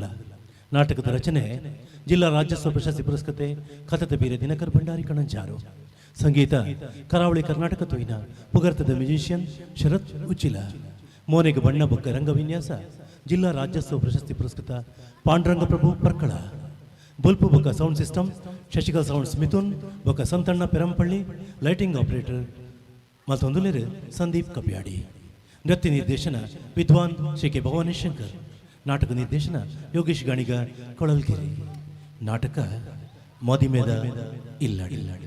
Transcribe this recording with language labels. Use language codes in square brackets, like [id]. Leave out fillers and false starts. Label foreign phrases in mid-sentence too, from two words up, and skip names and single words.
[tcy] ನಾಟಕದ ರಚನೆ ಜಿಲ್ಲಾ ರಾಜ್ಯೋತ್ಸವ ಪ್ರಶಸ್ತಿ ಪುರಸ್ಕತೆ ಕಥದ ಬೀರೆ ದಿನಕರ್ ಭಂಡಾರಿ ಕಣಂಜಾರು. ಸಂಗೀತ ಕರಾವಳಿ ಕರ್ನಾಟಕ ತೋಯಿನ ಪುಗರ್ತದ ಮ್ಯೂಸಿಷಿಯನ್ ಶರತ್ ಉಚ್ಚಿಲ. ಮೋನೆಗೆ ಬಣ್ಣ ಬೊಕ್ಕ ರಂಗವಿನ್ಯಾಸ ಜಿಲ್ಲಾ ರಾಜ್ಯೋತ್ಸವ ಪ್ರಶಸ್ತಿ ಪುರಸ್ಕೃತ ಪಾಂಡುರಂಗ ಪ್ರಭು ಪರ್ಕಳ. ಬೊಲ್ಪು ಬೊಕ್ಕ [en] sound system [tcy] ಶಶಿಕಲಾ ಸೌಂಡ್ಸ್ ಮಿಥುನ್ ಬೊಕ್ಕ ಸಂತಣ್ಣ ಪೆರಂಪಳ್ಳಿ. [en] lighting operator [tcy] ಮತ್ತೊಂದು ಸಂದೀಪ್ ಕಪ್ಯಾಡಿ. ನೃತ್ಯ ನಿರ್ದೇಶನ ವಿದ್ವಾನ್ ಶ್ರೀ ಕೆ ಭವಾನೇಶ್ ಶಂಕರ್. ನಾಟಕ ನಿರ್ದೇಶನ ಯೋಗೇಶ್ ಗಾಣಿಗ ಕೊಳಲ್ಕೆರೆ. ನಾಟಕ ಮದಿಮೇದ ಇಲ್ಲಾಡಿ.